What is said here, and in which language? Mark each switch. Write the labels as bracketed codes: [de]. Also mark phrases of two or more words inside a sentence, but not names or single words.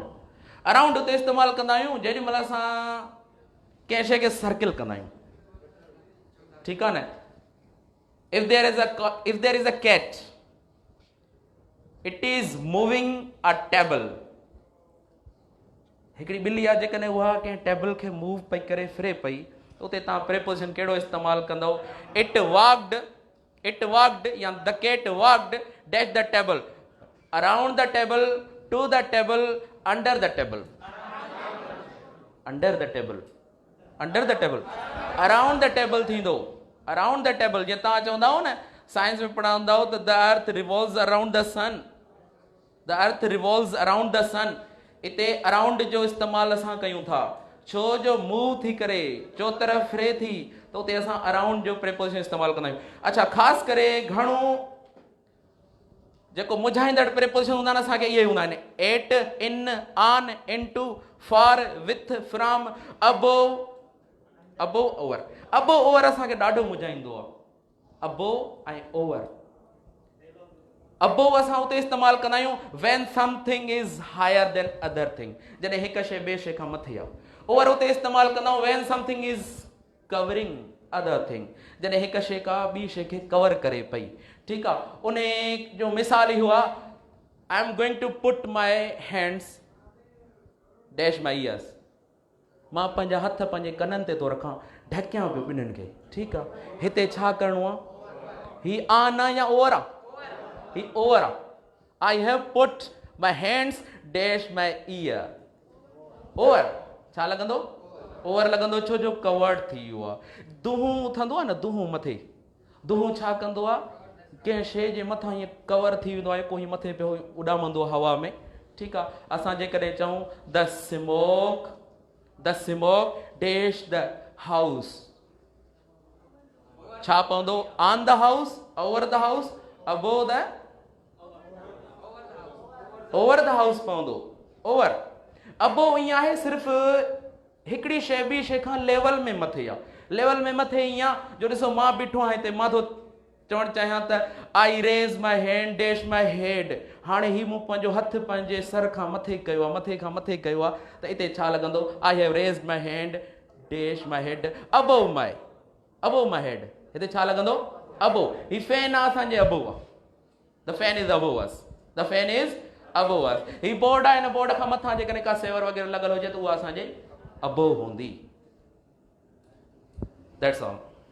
[sd] अराउंड उते इस्तेमालु कंदा आहियूं जेॾी महिल असां कंहिं शइ खे सर्किल कंदा आहियूं, ठीकु आहे न? [en] If there is a cat, it is moving a table. [sd] हिकिड़ी ॿिली आहे जेकॾहिं उहा कंहिं टेबल खे मूव पई करे फिरे पई त उते तव्हां प्रेपोजिशन कहिड़ो इस्तेमालु कंदव? [en] It walked या the cat walked dash the table, around the table, to the table, under the table, under the table, under the table, around the table थींदो, around the table. [sd] जीअं तव्हां चवंदा हो न साइंस में पढ़ंदा हो त [en] the earth revolves around the sun, the earth revolves around the sun. [sd] इते अराउंड जो इस्तेमालु असां कयूं था छो जो मूव थी करे चो तरफ़ फिरे थी त उते असां अराउंड जो प्रेपोजिशन इस्तेमालु कंदा आहियूं। अच्छा, ख़ासि करे घणो जेको मुझाईंदड़ प्रेपोजिशन हूंदा आहिनि असांखे इहे हूंदा आहिनि, [en] at, in, on, into, for, with, from, above, above, over. above over [sd] असांखे ॾाढो मुझाईंदो आहे, अबोव ऐं ओवर। अबोव असां उते इस्तेमालु कंदा आहियूं [en] when something is higher than other thing, [sd] जॾहिं हिकु शइ ॿिए शइ खां मथे आहे। ओवर उते इस्तेमालु कंदा आहियूं [en] when something is covering other thing, [sd] जॾहिं हिकु शइ का ॿी शइ खे कवर करे पई। ठीकु आहे, उन जो मिसाल ई हुआ [en] I am going to put my hands dash my ears, [sd] मां पंहिंजा हथ पंहिंजे कननि ते थो रखां, ढकियां पियो ॿिन्हिनि खे। ठीकु आहे, हिते छा करिणो आहे? ही ऑन आहे या ओवर आहे? ही ओवर आहे। [en] I have put my hands dash my ear, over. [sd] छा लॻंदो? ओवर लॻंदो, छो जो कवर्ड थी वियो आहे। दुहूं थींदो आहे न, दुहूं मथे, दुहूं छा कंदो आहे? कंहिं शइ जे मथां हीअं कवर थी वेंदो आहे, कोई मथे पियो उॾामंदो आहे हवा में। ठीकु आहे, असां जेकॾहिं चऊं [en] the smoke dash the house, [sd] छा पवंदो? [en] on the house, over the house, above the, over the house पवंदो, ओवर। [sd] अबोव ईअं आहे सिर्फ़ु हिकिड़ी शइ ॿी शइ खां लेवल में मथे आहे। लेवल में मथे ईअं जो ॾिसो मां बीठो आहियां हिते, मां थो चवणु चाहियां त [en] I raise my hand dash my head, [sd] हाणे ही मूं पंहिंजो हथु पंहिंजे सर खां मथे कयो आहे, मथे खां मथे कयो आहे, त हिते छा लॻंदो? [en] I have raised my hand dash my head above my head. [sd] हिते छा लॻंदो? अबोव। ही फैन आहे असांजे अबोव आहे, [en] The fan is above us, the fan is above us. [sd] ही बोर्ड आहे, हिन बोर्ड खां मथां जेकॾहिं का सेवर वग़ैरह लॻल हुजे त उहा असांजे अबोव हूंदी। [en] That's all.